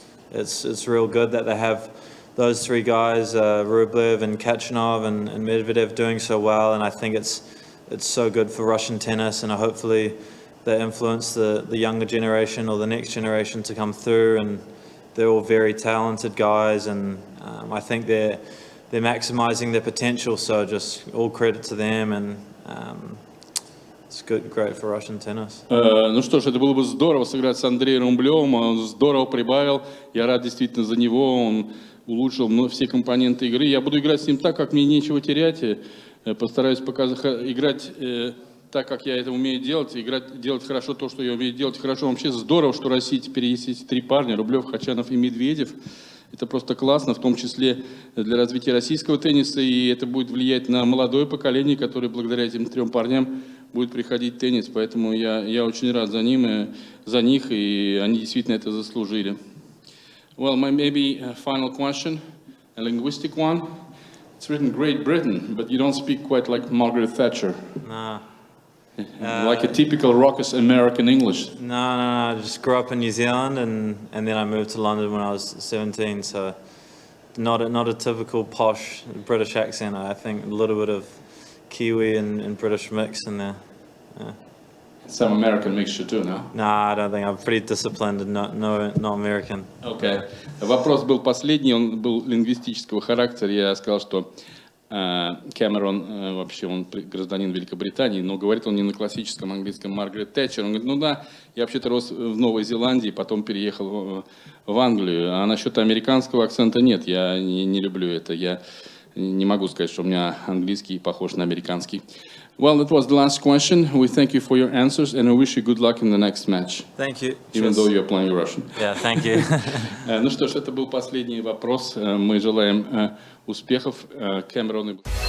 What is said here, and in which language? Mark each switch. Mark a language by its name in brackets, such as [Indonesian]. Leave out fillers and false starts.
[English] it's real good that they have those three guys, Rublev and Khachanov and Medvedev, doing so well, and I think it's so good for Russian tennis, and hopefully they influence the younger generation or the next generation to come through, and they're all very talented guys, and I think they're maximizing their potential, so just all credit to them, and it's great for Russian tennis. [Russian] Ну что ж, это было бы здорово сыграть с Андреем Рублевым, он здорово прибавил, я рад действительно за него, он улучшил все компоненты игры. Я буду играть с ним так, как мне нечего терять, постараюсь играть так, как я это умею делать, делать хорошо то, что я умею делать хорошо. Вообще здорово, что в России теперь есть эти три парня, Рублев, Хачанов и Медведев. Это просто классно, в том числе для развития российского тенниса, и это будет влиять на молодое поколение, которое благодаря этим трем парням будет приходить в теннис. Поэтому я очень рад за них, и они действительно это заслужили. [English] Well, maybe a final question, a linguistic one. It's written Great Britain, but you don't speak quite like Margaret Thatcher. No. Like a typical raucous American English. No. I just grew up in New Zealand, and then I moved to London when I was 17. So not a typical posh British accent. I think a little bit of Kiwi and British mix in there. Yeah. Some American mixture too, no? No, I don't think. I'm pretty disciplined and not American. Okay. [Russian] Вопрос был последний, он был лингвистического характера. Я сказал, что Кэмерон, вообще он гражданин Великобритании, но говорит он не на классическом английском Маргарет Тэтчер. Он говорит, ну да, я вообще-то рос в Новой Зеландии, потом переехал в Англию. А насчет американского акцента нет, я не люблю это. Я не могу сказать, что у меня английский похож на американский. [English] Well, that was the last question. We thank you for your answers, and I wish you good luck in the next match. Thank you. Even though you're playing Russian. Yeah, thank you. [Russian] Ну что ж, это был последний вопрос. Мы желаем успехов Кэмерону.